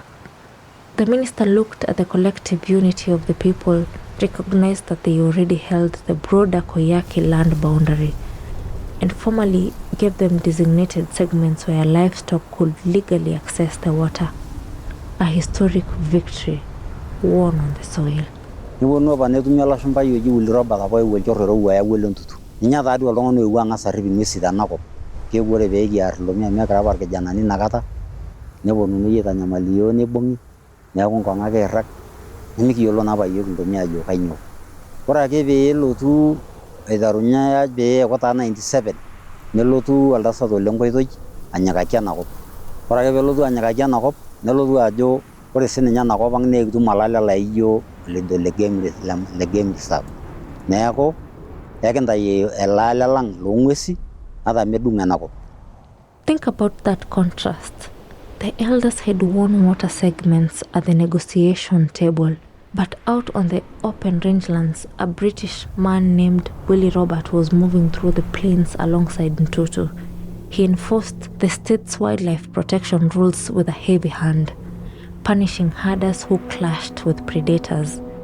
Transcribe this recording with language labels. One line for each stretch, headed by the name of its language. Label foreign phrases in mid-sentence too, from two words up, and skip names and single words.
English: The minister looked at the collective unity of the people, recognized that they already held the broader Koyaki land boundary, and formally gave them designated segments where livestock could legally access the water. A historic victory won on the soil.
Masai: Niwonu apa netumi olashumbai oji Willy Robert apa eewuo olchorro oewuo ayau entutu. Ninye taadoi oltung'ani oewuo ang'as arrip ing'uesi tenakop. Keeku ore pee kiarr ilomia amu ekira apa irkijanani inakata neponunui aitanyamal iyiok neibung'i neeku nkong'u ake irrag nemikiyiolo naa apa iyiok iltomia ajo kainyoo. Ore ake pee elotu aiterunye pee eeku taa 97 nelotu oltasat Ole Nkoitoi anyikaki enakop. Ore ake peelotu anyikaki enakop nelotu ajo ore sininye enakop ang' naa ekitum olale laijio le
English: game reserve.
Masai: Neeku ekintai ele ale lang loong'uesi ata medung'o enakop.
English: Think about that contrast. The elders had won water segments at the negotiation table, but out on the open rangelands, a British man named Willy Robert was moving through the plains alongside Ntutu. He enforced the state's wildlife protection rules with a heavy hand, punishing herders who clashed with predators.